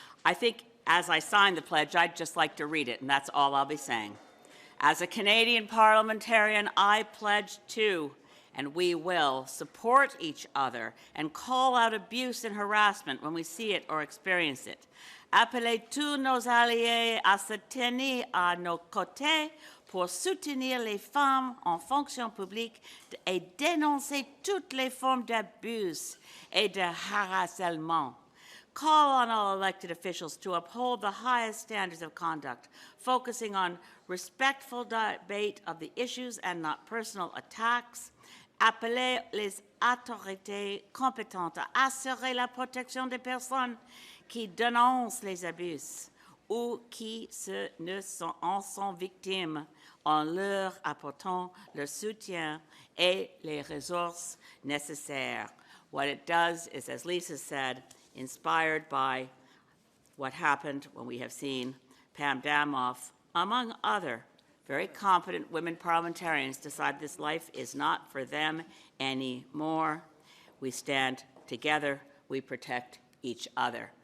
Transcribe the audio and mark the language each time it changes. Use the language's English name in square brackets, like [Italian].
[English] I think as I sign the pledge, I'd just like to read it, and that's all I'll be saying. As a Canadian parliamentarian, I pledge to, and we will, support each other and call out abuse and harassment when we see it or experience it. [French] Appeler tous nos alliés à se tenir à nos côtés pour soutenir les femmes en fonction publique et dénoncer toutes les formes d'abus et de harcèlement. [English] Call on all elected officials to uphold the highest standards of conduct, focusing on respectful debate of the issues and not personal attacks. [French] Appeler les autorités compétentes à assurer la protection des personnes qui dénoncent les abus ou qui en sont victimes en leur apportant le soutien et les ressources nécessaires. [English] What it does is, as Lisa said, inspired by what happened when we have seen Pam Demoff, among other very competent women parliamentarians, decide this life is not for them anymore. We stand together. We protect each other.